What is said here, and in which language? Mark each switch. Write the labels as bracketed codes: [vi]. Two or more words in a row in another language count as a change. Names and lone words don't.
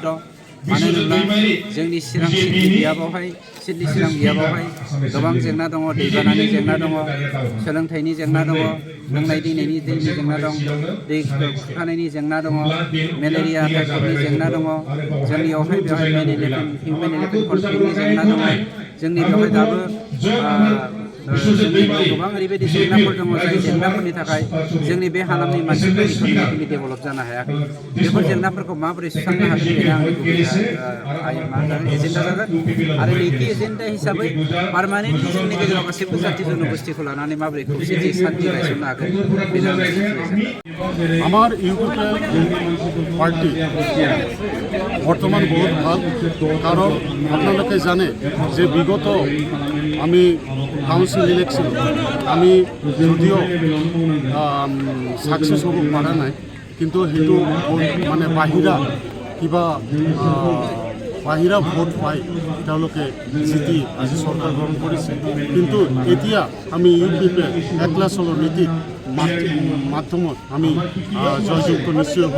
[brx] मानो होनोब्ला जोंनि चिरां सिटनि बियाबावहाय गोबां जेंना दङ, दैबानानि जेंना दङ, सोलोंथाइनि जेंना दङ, लोंनाय दैनि जेंना दं, दै खुरखानायनि जेंना दङ, मेलेरिया टाइफयडनि जेंना दङ, जोंनियावहाय बेवहाय [en] human elephant conflict-ni [brx] जेंना दङ, जोंनि बेवहाय दाबो जोंनियाव गोबां ओरैबायदि जेंनाफोर दङ जाय जेंनाफोरनि थाखाय जोंनि बे हालामनि मानसिफोरा [en] economically develop [brx] जानो हायाखै। बेफोर जेंनाफोरखौ माबोरै सुस्रांनो हागोन बेनो आंनि गुबै एजेन्डा जागोन। आरो नैथि एजेन्डा हिसाबै पार्मानेन्टलि जोंनि गेजेराव गासैबो जाथि जनगोष्ठीखौ लानानै माबोरै खौसेथि शान्ति गायसननो हागोन बेनो आंनि एजेन्डा। [as] আমার ইউপিপিএল পার্টি বর্তমান বহুত ভাল, কারণ আপনাদেরকে জানে যে বিগত আমি [en] council election [as] আমি যদিও সাকসেস হ'ব পৰা নাই, কিন্তু সেইটো মানে বাহিৰা ভোট পাই তেওঁলোকে জিতি আজি চৰকাৰ গ্ৰহণ কৰিছে। কিন্তু এতিয়া আমি ইউপিপিএল একলাচলৰ নীতিৰ মাধ্যমত আমি জয়যুক্ত নিশ্চয় হ'ম।